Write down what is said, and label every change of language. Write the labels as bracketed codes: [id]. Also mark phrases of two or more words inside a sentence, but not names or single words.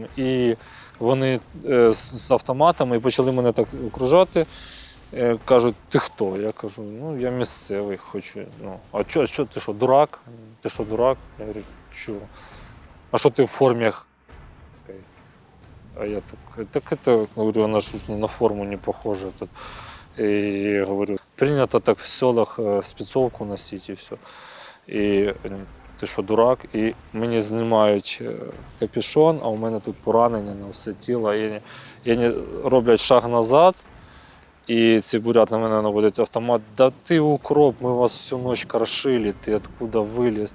[uk] І вони з автоматами і почали мене так окружати. Кажуть, ти хто? Я кажу, я місцевий хочу. А що, ти що, дурак? Ти що, дурак? Я говорю, чого? А що ти в формі? А я так говорю, [ru] она ж на форму не похожа. И говорю, принято так в селах спецовку носить и все. [uk] І ти що, дурак? І мені знімають капюшон, а у мене тут поранення на все тіло. І роблять шаг назад, і ці бурят на мене наводять автомат. Да ти укроп, ми вас всю ніч крошили, ти откуда виліз?